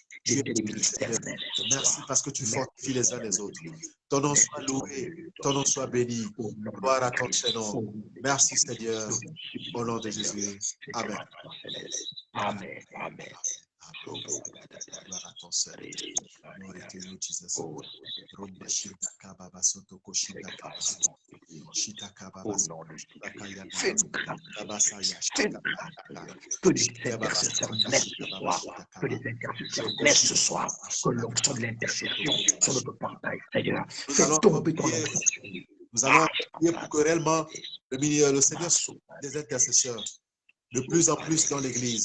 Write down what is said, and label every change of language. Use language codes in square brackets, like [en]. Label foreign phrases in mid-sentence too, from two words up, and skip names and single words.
[fr] Merci parce que tu fortifies les uns les autres. Ton nom soit loué, ton nom soit béni. Gloire à ton Seigneur. Merci Seigneur, au nom de Jésus. Amen. Amen. Amen. Gloire à ton Seigneur. [en] Glory to you, Jesus. Rumba shita kababa soto koshita kababa. Shita kababa soto koshita kababa. [fr] Que les intercesseurs naissent ce soir. Que les intercesseurs naissent ce soir. Que l'onction de l'intercession sur notre portail, Seigneur. Fais tomber ton intercession. Nous allons prier pour que réellement le Seigneur soit des intercesseurs de plus en plus dans l'Église.